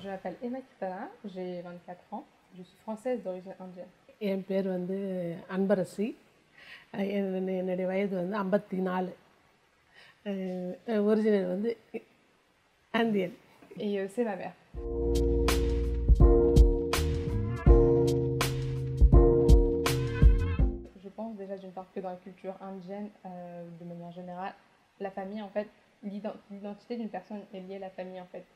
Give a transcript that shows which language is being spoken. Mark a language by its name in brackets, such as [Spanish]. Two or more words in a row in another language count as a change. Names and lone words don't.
[French] m'appelle Emma Kitana, j'ai 24 ans, je suis française d'origine indienne. [Tamil] என் பேர் வந்து அன்பரசி. என்னுடைய வயது வந்து 54. ஒரிஜினல் வந்து இந்தியன். [French] Et c'est ma mère. Je pense déjà d'une part que dans la culture indienne, de manière générale, la famille, en fait, l'identité d'une personne est liée à la famille, en fait.